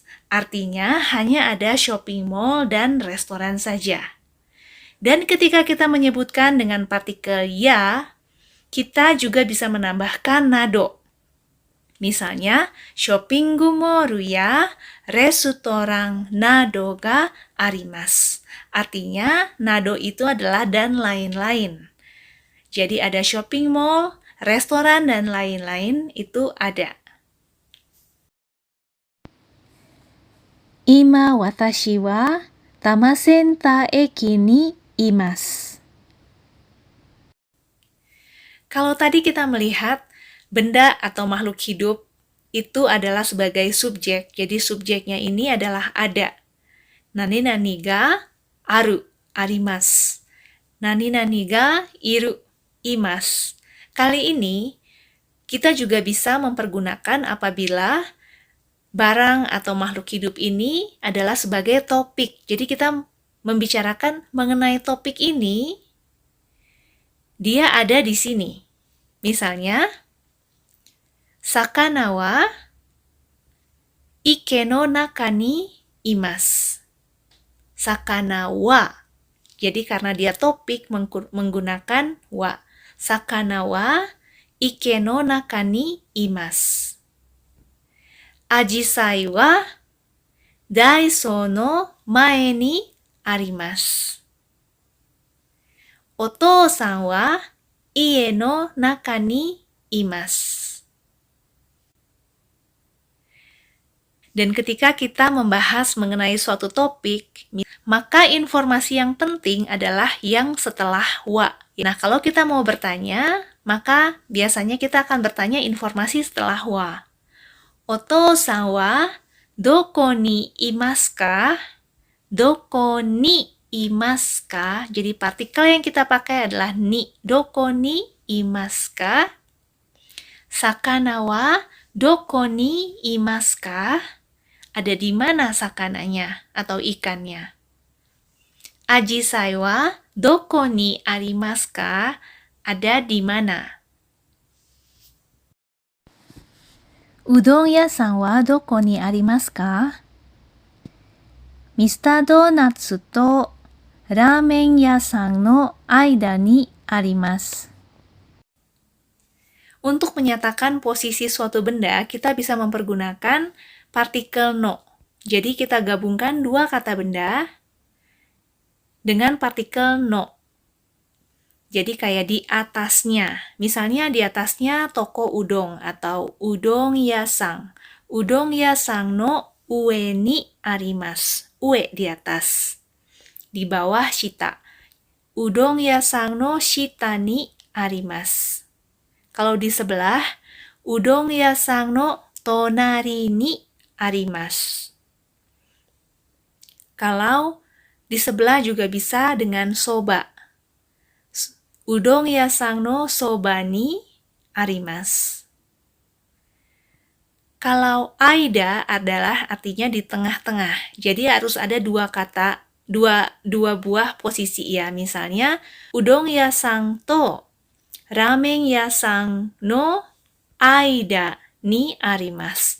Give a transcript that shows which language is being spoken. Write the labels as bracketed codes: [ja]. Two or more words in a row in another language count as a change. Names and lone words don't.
[id] Artinya hanya ada [en] shopping mall [id] dan restoran saja. Dan ketika kita menyebutkan dengan partikel ya, kita juga bisa menambahkan nado. [ja] Misalnya, ショッピングモールやレストランなどがあります. [id] Artinya, nado itu adalah dan lain-lain. Jadi ada [en] shopping mall, [id] restoran, dan lain-lain itu ada. [ja] 今私は多摩センター駅にいます. [id] Kalau tadi kita melihat benda atau makhluk hidup itu adalah sebagai subjek. Jadi subjeknya ini adalah ada. [ja] 何々がある、あります. 何々がいる、います. [id] Kali ini kita juga bisa mempergunakan apabila barang atau makhluk hidup ini adalah sebagai topik. Jadi kita membicarakan mengenai topik ini, dia ada di sini. Misalnya, [ja] 魚は池の中にいます. 魚は. [id] Jadi karena dia topik menggunakan wa. [ja] 魚は池の中にいます. あじさいはダイソーの前にあります. お父さんは家の中にいます. [id] Dan ketika kita membahas mengenai suatu topik, maka informasi yang penting adalah yang setelah wa, Nah, kalau kita mau bertanya, maka biasanya kita akan bertanya informasi setelah wa. [ja] お父さんはどこにいますか? どこにいますか? [id] Jadi partikel yang kita pakai adalah ni. [ja] どこにいますか? 魚はどこにいますか? [id] Ada di mana sakananya atau ikannya? [ja] あじさいはどこにありますか? [id] Ada di mana? [ja] うどん屋さんはどこにありますか? ミスタードーナツとラーメン屋さんの間にあります. [id] Untuk menyatakan posisi suatu benda, kita bisa mempergunakan partikel no. Jadi kita gabungkan dua kata benda dengan partikel no. Jadi kayak di atasnya. Misalnya di atasnya toko udon atau [ja] うどん屋さん. うどん屋さんの上にあります. [id] Ue di atas. Di bawah shita. [ja] うどん屋さんの下にあります. [id] Kalau di sebelah, [ja] うどん屋さんの隣にあります. [id] Kalau di sebelah juga bisa dengan soba. [ja] うどん屋さんのそばにあります. [id] Kalau aida adalah artinya di tengah-tengah. Jadi harus ada dua kata, dua buah posisi ya. Misalnya, [ja] うどん屋さんとラーメン屋さんの間にあります.